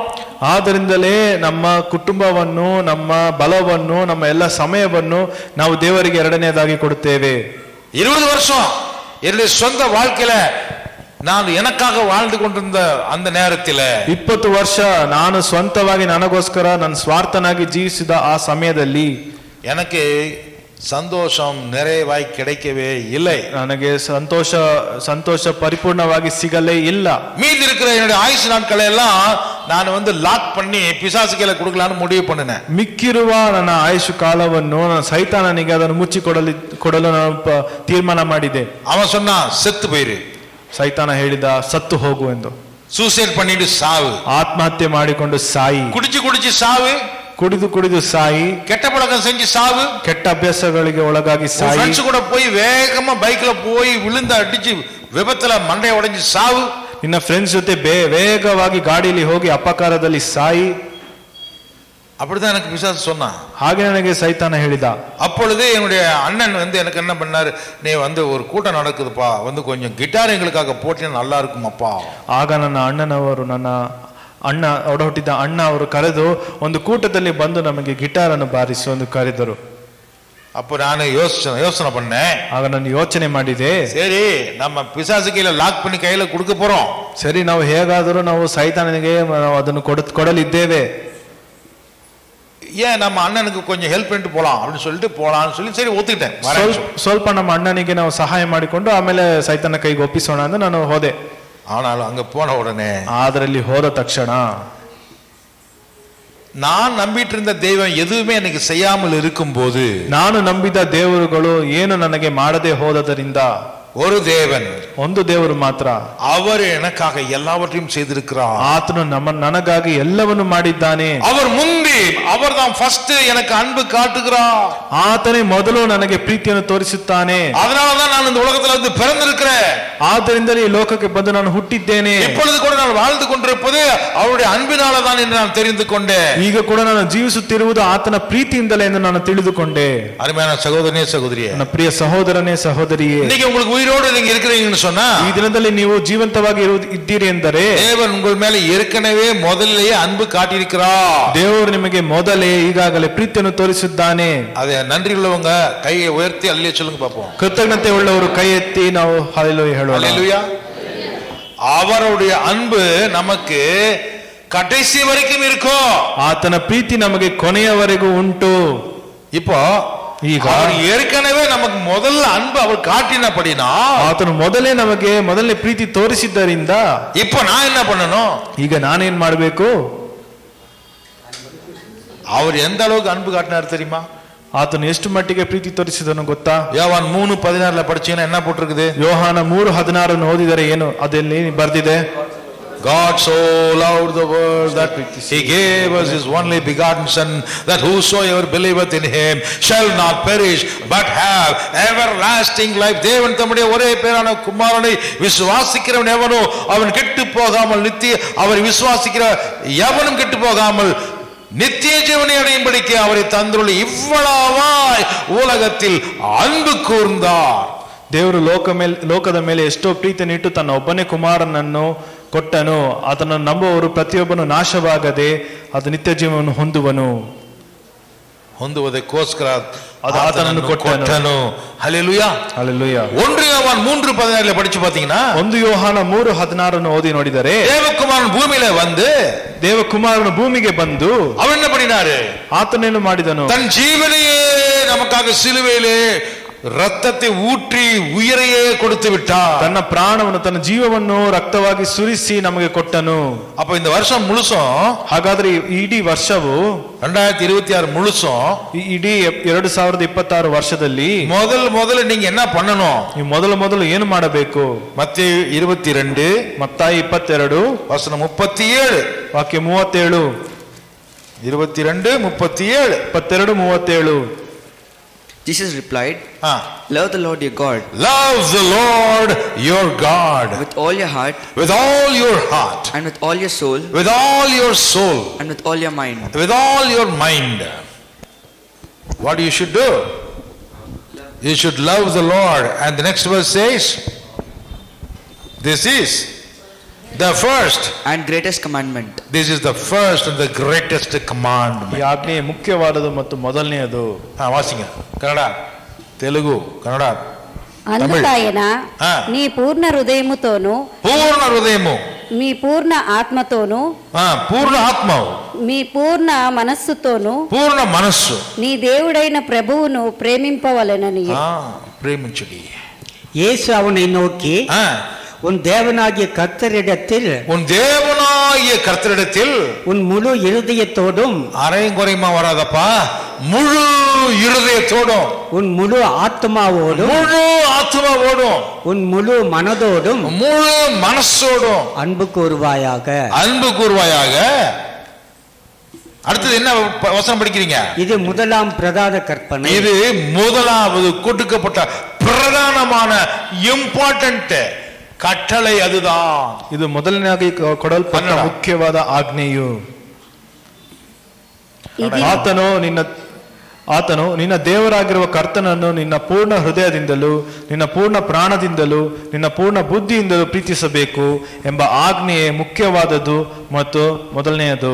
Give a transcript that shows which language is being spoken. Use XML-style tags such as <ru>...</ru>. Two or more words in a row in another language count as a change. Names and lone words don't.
<kn>ಆದ್ದರಿಂದಲೇ ನಮ್ಮ ಕುಟುಂಬವನ್ನು, ನಮ್ಮ ಬಲವನ್ನು, ನಮ್ಮ ಎಲ್ಲ ಸಮಯವನ್ನು ನಾವು ದೇವರಿಗೆ 2ನೇದಾಗಿ ಕೊಡುತ್ತೇವೆ.</kn> <ta>20 வருஷம் என்னுடைய சொந்த வாழ்க்கையில நான் எனக்காக வாழ்ந்து கொண்டிருந்த அந்த நேரத்தில்</ta> <kn>20 ವರ್ಷ ನಾನು ಸ್ವಂತವಾಗಿ ನನಗೋಸ್ಕರ ನನ್ನ ಸ್ವಾರ್ಥನಾಗಿ ಜೀವಿಸಿದ ಆ ಸಮಯದಲ್ಲಿ</kn> <ta>எனக்கு சந்தோஷம் நிறைவாய் கிடைக்கவே இல்லை.</ta> <kn>ನನಗೆ ಸಂತೋಷ ಪರಿಪೂರ್ಣವಾಗಿ ಸಿಗಲೇ ಇಲ್ಲ.</kn> <ta>மீதி இருக்கிற என்னுடைய ஆயுசு நாட்களை எல்லாம் நான் வந்து லாக் பண்ணி பிசாசு கையில கொடுக்கலாம்னு முடிவு பண்ணினேன்.</ta> <kn>ಮಿಕ್ಕಿರುವ ನನ್ನ ಆಯುಷು ಕಾಲವನ್ನು ಸೈತಾನನಿಗೆ ಅದನ್ನು ಕೊಡಲು ನಾನು ತೀರ್ಮಾನ ಮಾಡಿದೆ.</kn> <ta>அவன் சொன்னான் செத்து போயிரு.</ta> <kn>ಸೈತಾನ ಹೇಳಿದ ಸತ್ತು ಹೋಗು ಎಂದು.</kn> <ta>சூசைட் பண்ணிட்டு சாவு,</ta> <kn>ಆತ್ಮಹತ್ಯೆ ಮಾಡಿಕೊಂಡು ಸಾಯಿ,</kn> <ta>குடிச்சு சாவு,</ta> <kn>ಕುಡಿದು ಕುಡಿದು ಸಾಯಿ,</kn> <ta>கெட்ட பழக்கம் செஞ்சு சாவு,</ta> <kn>ಕೆಟ್ಟ ಅಭ್ಯಾಸಗಳಿಗೆ ಒಳಗಾಗಿ ಸಾಯಿ,</kn> <ta>ஃப்ரெண்ட்ஸ் கூட போய் வேகமா பைக்ல போய் விழுந்து அடிச்சு விபத்துல மண்டைய உடைஞ்சு சாவு,</ta> <kn>ನಿನ್ನ ಫ್ರೆಂಡ್ಸ್ ಜೊತೆ ವೇಗವಾಗಿ ಗಾಡಿಯಲ್ಲಿ ಹೋಗಿ ಅಪಕಾರದಲ್ಲಿ ಸಾಯಿ.</kn> <ta>அப்படிதான் எனக்கு பிசாசு சொன்னான்.</ta> <kn>ಹಾಗೆ ನನಗೆ ಸೈತಾನ ಹೇಳಿದ.</kn> <ta>அப்பொழுது என்னுடைய அண்ணன் எனக்கு என்ன பண்ணாரு, நீ ஒரு கூட்டம் நடக்குதுப்பா, கொஞ்சம் கிட்டார் எங்களுக்காக போட்டீங்கன்னா நல்லா இருக்குமாப்பா.</ta> <kn>ಆಗ ನನ್ನ ಅಣ್ಣನವರು, ನನ್ನ ಅಣ್ಣ ಒಡ ಹುಟ್ಟಿದ ಅಣ್ಣ ಅವರು ಕರೆದು ಒಂದು ಕೂಟದಲ್ಲಿ ಬಂದು ನಮಗೆ ಗಿಟಾರ್ ಅನ್ನು ಬಾರಿಸಿ ಒಂದು ಕರೆದರು.</kn> <ta>அப்ப ನಾನು யோசனை பண்ணேன்.</ta> <kn>ಆಗ ನಾನು ಯೋಚನೆ ಮಾಡಿದೆ,</kn> <ta>சரி நம்ம பிசாசு கையில லாக் பண்ணி கையில கொடுக்க போறோம்,</ta> <kn>ಸರಿ ನಾವು ಹೇಗಾದರೂ ನಾವು ಸೈತಾನನಿಗೆ ಅದನ್ನು ಕೊಡಲಿದ್ದೇವೆ,</kn> <ta>ஏன் நம்ம ಅಣ್ಣனுக்கு கொஞ்சம் ஹெல்ப் பண்ணிட்டு போலாம் அப்படின்னு சொல்லிட்டு போலான்னு சொல்லி சரி ஒத்துக்கிட்டேன்.</ta> <kn>ಸ್ವಲ್ಪ ನಮ್ಮ ಅಣ್ಣನಿಗೆ ನಾವು ಸಹಾಯ ಮಾಡಿಕೊಂಡು ಆಮೇಲೆ ಸೈತಾನ ಕೈಗೆ ಒಪ್ಪಿಸೋಣ ಅಂತ ನಾನು ಹೋದೆ.</kn> <ta>ஆனாலும் அங்க போன உடனே,</ta> <kn>ಅದರಲ್ಲಿ ಹೋದ ತಕ್ಷಣ</kn> <ta>நான் நம்பிட்டு இருந்த தெய்வம் எதுவுமே எனக்கு செய்யாமல் இருக்கும் போது,</ta> <kn>ನಾನು ನಂಬಿದ ದೇವರುಗಳು ಏನು ನನಗೆ ಮಾಡದೆ ಹೋದದರಿಂದ,</kn> <ta>ஒரு தேவன்,</ta> <kn>ಒಂದು ದೇವರು ಮಾತ್ರ,</kn> <ta>அவர் எனக்காக எல்லாவற்றையும் செய்திருக்கிறார்.</ta> <kn>ಆತನು ನನಗಾಗಿ ಎಲ್ಲವನ್ನು ಮಾಡಿದ್ದಾನೆ.</kn> <ta>அவர் முந்தி, அவர் தான் ஃபர்ஸ்ட் எனக்கு அன்பு காட்டுகிறார்.</ta> <kn>ಆತನೇ ಮೊದಲು ನನಗೆ ಪ್ರೀತಿಯನ್ನು ತೋರಿಸುತ್ತಾನೆ.</kn> <ta>அதனாலதான் நான் இந்த உலகத்துல வந்து பிறந்திருக்கிறேன்.</ta> <kn>ಆದ್ದರಿಂದಲೇ ಈ ಲೋಕಕ್ಕೆ ಬಂದು ನಾನು ಹುಟ್ಟಿದ್ದೇನೆ.</kn> <ta>இப்பொழுது கூட நான் வாழ்ந்து கொண்டிருப்பது அவருடைய அன்பினால தான் என்று நான் தெரிந்து கொண்டேன்.</ta> <kn>ಈಗ ಕೂಡ ನಾನು ಜೀವಿಸುತ್ತಿರುವುದು ಆತನ ಪ್ರೀತಿಯಿಂದಲೇ ಎಂದು ನಾನು ತಿಳಿದುಕೊಂಡೆ.</kn> <ta>அருமையான சகோதரனே சகோதரியே,</ta> <kn>ನನ್ನ ಪ್ರಿಯ ಸಹೋದರನೇ ಸಹೋದರಿಯೇ,</kn> <ta>இன்னைக்கு உங்களுக்கு உயிரோடு நீங்க இருக்கிறீங்கன்னு சொன்னா,</ta> <kn>ಈ ದಿನದಲ್ಲಿ ನೀವು ಜೀವಂತವಾಗಿ ಇದ್ದೀರಿ ಎಂದರೆ</kn> <ta>தேவன் உங்கள் மேல ஏற்கனவே முதல்லயே அன்பு காட்டியிருக்கிறார்.</ta> <kn>ದೇವರು ನಿಮಗೆ ಮೊದಲೇ ಈಗಾಗಲೇ ಪ್ರೀತಿಯನ್ನು ತೋರಿಸಿದ್ದಾನೆ.</kn> <ta>அதை நன்றி உள்ளவங்க கையை உயர்த்தி அல்லேலூயா சொல்லுங்க பாப்போம்.</ta> <kn>ಕೃತಜ್ಞತೆ ಉಳ್ಳವರು ಕೈ ಎತ್ತಿ ನಾವು ಹಲ್ಲೆಲೂಯಾ ಹೇಳೋಣ.</kn> <ta>அல்லேலூயா. அவருடைய அன்பு நமக்கு கடைசி வரைக்கும் இருக்கும்.</ta> <kn>ಆತನ ಪ್ರೀತಿ ನಮಗೆ ಕೊನೆಯವರೆಗೂ ಉಂಟು.</kn> <ta>இப்போ</ta> <kn>ಈಗ</kn> <ta>அவர் ஏற்கனவே நமக்கு முதல்ல அன்பு அவர் காட்டினபடினா,</ta> <kn>ಆತನು ಮೊದಲನೇ ಪ್ರೀತಿ ತೋರಿಸಿದ್ದರಿಂದ</kn> <ta>இப்போ நான் என்ன பண்ணணும்?</ta> <kn>ಈಗ ನಾನೇನ್ ಮಾಡಬೇಕು?</kn> <ta>அவர் எந்த அளவுக்கு அன்பு காட்டினார் தெரியுமா?</ta> <kn>ಆತನು ಎಷ್ಟು ಮಟ್ಟಿಗೆ ಪ್ರೀತಿ ತೋರಿಸಿದನು ಗೊತ್ತಾ?</kn> <ta>யோவான் 3:16 படிச்சீங்கன்னா என்ன போட்டிருக்குது?</ta> <kn>ಯೋಹಾನ 3:16 ಓದಿದರೆ ಏನು ಅದರಲ್ಲಿ ಬರ್ದಿದೆ?</kn> <en>God so loved the world that he gave us his only begotten son, that whosoever believeth in him shall not perish but have everlasting life.</en> <ta>தேவன் தம்முடைய ஒரே பேரான குமாரனை விசுவாசிக்கிறவன் எவனோ அவன் கெட்டு போகாமல் அவரை விசுவாசிக்கிற எவனும் கெட்டு போகாமல் நித்திய ஜீவனை அடையும்படிக்கு அவரை தந்துள்ள இவ்வளவாய் உலகத்தில் அன்பு கூர்ந்தார்.</ta> <kn>ದೇವರು ಲೋಕದ ಮೇಲೆ ಎಷ್ಟೋ ಪ್ರೀತಿಯನ್ನಿಟ್ಟು ತನ್ನ ಒಬ್ಬನೇ ಕುಮಾರನನ್ನು ಕೊಟ್ಟನು. ಅದನ್ನು ನಂಬುವವರು ಪ್ರತಿಯೊಬ್ಬನು ನಾಶವಾಗದೆ ಅದು ನಿತ್ಯ ಜೀವನವನ್ನು ಹೊಂದುವುದಕ್ಕೋಸ್ಕರ ಆತನನ್ನು ಕೊಟ್ಟನು. ಹಲ್ಲೆಲೂಯಾ, ಹಲ್ಲೆಲೂಯಾ.</kn> <ta>1 யோவான் 3:16 படிச்சு பாத்தீங்கன்னா,</ta> <kn>1 ಯೋಹಾನ 3:16 ಓದಿ ನೋಡಿದರೆ,</kn> <ta>தேவகுமாரன் பூமியில வந்து,</ta> <kn>ದೇವಕುಮಾರನು ಭೂಮಿಗೆ ಬಂದು</kn> <ta>அவன் என்ன பண்ணினாரு?</ta> <kn>ಆತನೇನು ಮಾಡಿದನು?</kn> <ta>தன் ஜீவனையே நமக்காக சிலுவையிலே ರಕ್ತத்தை ஊற்றி உயிரையே கொடுத்து விட்டார்.</ta> <kn>ತನ್ನ ಪ್ರಾಣವನ್ನು ತನ್ನ ಜೀವವನ್ನು ರಕ್ತವಾಗಿ ಸುರಿಸಿ ನಮಗೆ ಕೊಟ್ಟನು.</kn> <ta>அப்ப இந்த வருஷம் முழுசும்,</ta> <kn>ಹಾಗಾದ್ರೆ ಇಡೀ ವರ್ಷವು</kn> <ta>2026 ಮುಳುಸುம்,</ta> <kn>ಇಡೀ 2026 ವರ್ಷದಲ್ಲಿ</kn> <ta>ಮೊದಲು நீங்க என்ன பண்ணணும்?</ta> <kn>ನೀವು ಮೊದಲು ಏನು ಮಾಡಬೇಕು? ಮತ್ತಾಯ 22 ಮತ್ತಾಯ 22 ವಚನ 37 ವಾಕ್ಯ 37 22 37 22-37.</kn> <en>Jesus replied, love the Lord your God. Love the Lord your God with all your heart, with all your heart, and with all your soul, with all your soul, and with all your mind. With all your mind. What you should do? You should love the Lord. And the next verse says, this is the first and greatest commandment. This is the first and the greatest commandment.</en> <kn>ಈ ಆಜ್ಞೆ ಮುಖ್ಯವಾದದ್ದು ಮತ್ತು ಮೊದಲನೆಯದು. ವಾಸಿಂಗ ಕನ್ನಡ, ತೆಲುಗು, ಕನ್ನಡ.</kn> <te>అందుకాయన నీ పూర్ణ హృదయముతోను, పూర్ణ హృదయము, మీ పూర్ణ ఆత్మతోను, పూర్ణ ఆత్మవు, మీ పూర్ణ మనస్సుతోను, పూర్ణ మనస్సు నీ దేవుడైన ప్రభువును ప్రేమింపవలెనని. ప్రేమించుడి.</te> <ta>இயேசு அவனை நோக்கி, உன் தேவனாகிய கர்த்தரிடத்தில் உன் முழு இருதயத்தோடும், அரையும் குறையுமா வராதப்பா, முழு இருதயத்தோடும், உன் முழு ஆத்மாவோடும், உன் முழு மனதோடும், முழு மனசோடும் அன்பு கூறுவாயாக. அடுத்தது என்ன வசனம் படிக்கிறீங்க? இது முதலாம் பிரதான கற்பனை. இது முதலாவது கொடுக்கப்பட்ட பிரதானமான இம்பார்ட்டன்ட் கட்டளை அதுதான்.</ta> <kn>ಇದು ಮೊದಲನೇದಾಗಿ ಕೊಡಲ್ಪಟ್ಟ ಮುಖ್ಯವಾದ ಆಜ್ಞೆಯು. ಆತನು ನಿನ್ನ ದೇವರಾಗಿರುವ ಕರ್ತನನ್ನು ನಿನ್ನ ಪೂರ್ಣ ಹೃದಯದಿಂದಲೂ ನಿನ್ನ ಪೂರ್ಣ ಪ್ರಾಣದಿಂದಲೂ ನಿನ್ನ ಪೂರ್ಣ ಬುದ್ಧಿಯಿಂದಲೂ ಪ್ರೀತಿಸಬೇಕು ಎಂಬ ಆಜ್ಞೆಯೇ ಮುಖ್ಯವಾದದ್ದು ಮತ್ತು ಮೊದಲನೆಯದು.</kn>